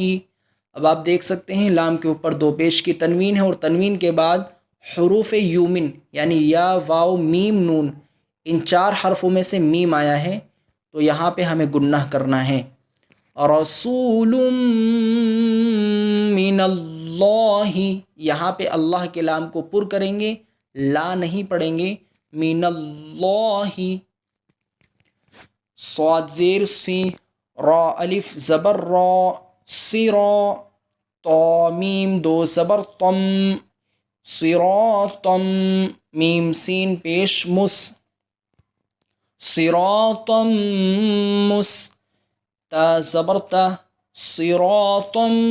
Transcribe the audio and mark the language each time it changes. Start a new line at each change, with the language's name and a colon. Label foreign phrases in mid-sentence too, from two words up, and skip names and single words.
Urdu: اب آپ دیکھ سکتے ہیں لام کے اوپر دو پیش کی تنوین ہے اور تنوین کے بعد حروف یومن یعنی یا واو میم نون، ان چار حرفوں میں سے میم آیا ہے، تو یہاں پہ ہمیں گناہ کرنا ہے۔
Arabic: رسول من اللہ،
Urdu: یہاں پہ اللہ کے لام کو پر کریں گے، لا نہیں پڑھیں گے،
Arabic: من اللہ۔
Urdu: صاد زیر سی، را الف زبر را، سرا، تا میم دو زبر تم، صراطم، میم سین پیش مس، صراطم مس، تا زبر تا، صراطم